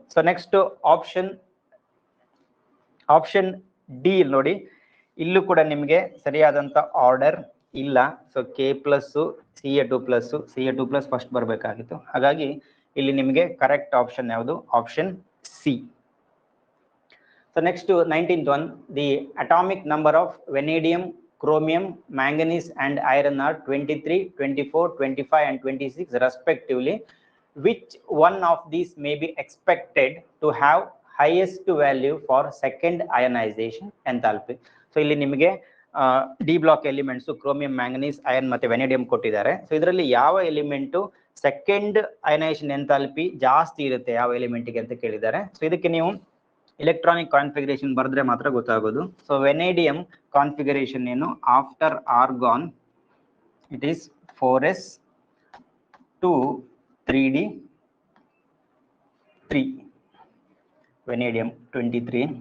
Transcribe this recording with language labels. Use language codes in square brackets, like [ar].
[kn] So next option D ನೋಡಿ, ಇಲ್ಲೂ ಕೂಡ ನಿಮಗೆ ಸರಿಯಾದಂತ ಆರ್ಡರ್ ಇಲ್ಲ. So K plus Ca2 plus Ca2 plus first ಬರಬೇಕಾಗಿತ್ತು. ಹಾಗಾಗಿ ಇಲ್ಲಿ ನಿಮಗೆ ಕರೆಕ್ಟ್ ಆಪ್ಷನ್ ಯಾವುದು, option C. [en] So next 19th one, the atomic number of vanadium, chromium, manganese and iron are 23, 24, 25 and 26 respectively. Which one of these may be expected to have highest value for second ionization enthalpy? [kn] So ಇಲ್ಲಿ ನಿಮಗೆ D block elements chromium, manganese, iron ಮತ್ತೆ ವೆನೇಡಿಯಂ ಕೊಟ್ಟಿದ್ದಾರೆ. So ಇದರಲ್ಲಿ ಯಾವ element second ionisation enthalpy ಜಾಸ್ತಿ ಇರುತ್ತೆ ಯಾವ ಎಲಿಮೆಂಟ್ಗೆ ಅಂತ ಕೇಳಿದ್ದಾರೆ. ಸೊ ಇದಕ್ಕೆ ನೀವು ಎಲೆಕ್ಟ್ರಾನಿಕ್ ಕಾನ್ಫಿಗರೇಷನ್ ಬರೆದ್ರೆ ಮಾತ್ರ ಗೊತ್ತಾಗೋದು. ಸೊ ವೆನೇಡಿಯಂ ಕಾನ್ಫಿಗರೇಷನ್ ಏನು, [en] after argon it is [kn] 4s2 3d3, ವೆನೇಡಿಯಂ 23.